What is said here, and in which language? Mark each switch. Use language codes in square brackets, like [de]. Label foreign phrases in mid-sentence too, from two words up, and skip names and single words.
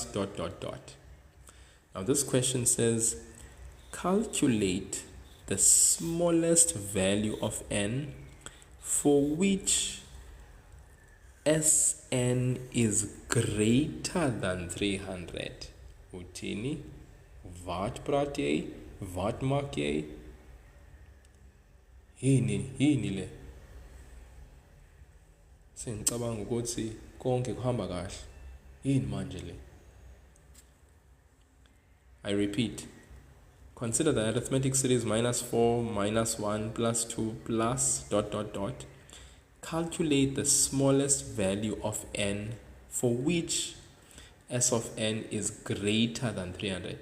[en] Now this question says, calculate the smallest value of n for which Sn is greater than 300. [af] Utini, wat praat jy? Wat maak jy? [zu] Yini le. Sengicabanga ukuthi konke kuhamba kahle. Yini manje le? [en] I repeat. Consider the arithmetic series -4, -1, +2, plus ... Calculate the smallest value of n for which S of n is greater than 300.